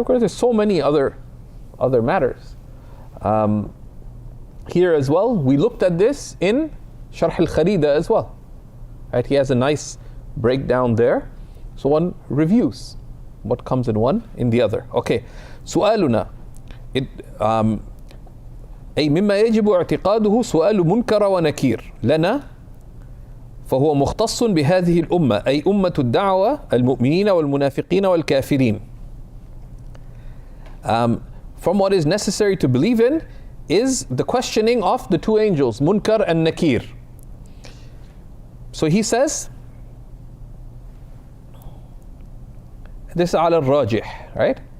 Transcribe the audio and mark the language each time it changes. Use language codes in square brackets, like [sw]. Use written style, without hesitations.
[en] Of course, there's so many other matters. Here as well, we looked at this in Sharh al-Kharida as well. Right? He has a nice breakdown there. So one reviews what comes in one in the other. Okay. [ar] سؤالنا أي مما يجب اعتقاده سؤال منكر ونكير لنا فهو مختص بهذه الأمة أي أمة الدعوة المؤمنين والمنافقين والكافرين. [en] From what is necessary to believe in is the questioning of the 2 angels, Munkar and Nakir. So he says, this is ala al-rajih, right?